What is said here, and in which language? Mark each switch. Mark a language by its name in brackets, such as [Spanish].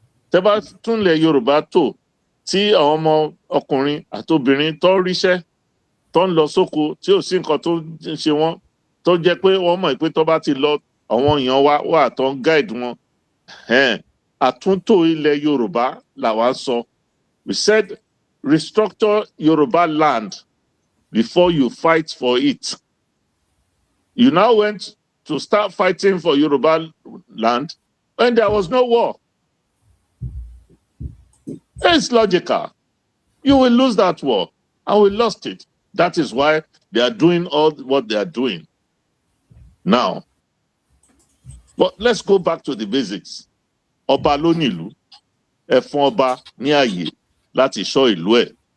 [Yoruba] Tẹ́ bá tún ilẹ̀ Yorùbá tò, tí àwọn ọmọ ọkùnrin àtobìnrin tó ríṣẹ́ tó ń lọ sóko tí ò sí nǹkan tó ń ṣe wọ́n, tó jẹ́ pé wọ́n mọ̀ pé tó bá ti lọ àwọn èèyàn wà tó ń guide wọn. Àtúntò ilẹ̀ Yorùbá làwa sọ. [English] We said restructure Yoruba land before you fight for it. You now went to start fighting for Yoruba land when there was no war. It's logical. You will lose that war, and we lost it. That is why they are doing all what they are doing now. But let's go back to the basics. [Yoruba] Ọba ló nílùú, ẹ fún ọba ní ààyè láti ṣọ́ ìlú ẹ̀.